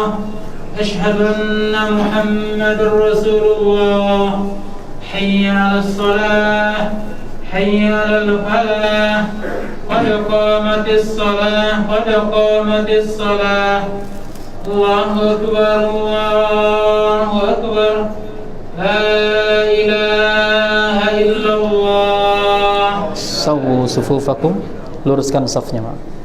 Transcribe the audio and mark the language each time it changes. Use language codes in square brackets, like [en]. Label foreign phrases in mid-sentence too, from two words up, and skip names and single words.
[ar] أشهد أن محمدا رسول الله. حي على الصلاة، حي على الفلاح. قد قامت الصلاة، قد قامت الصلاة. الله أكبر، الله أكبر. لا إله إلا الله. سووا صفوفكم, [id] luruskan safnya, Pak.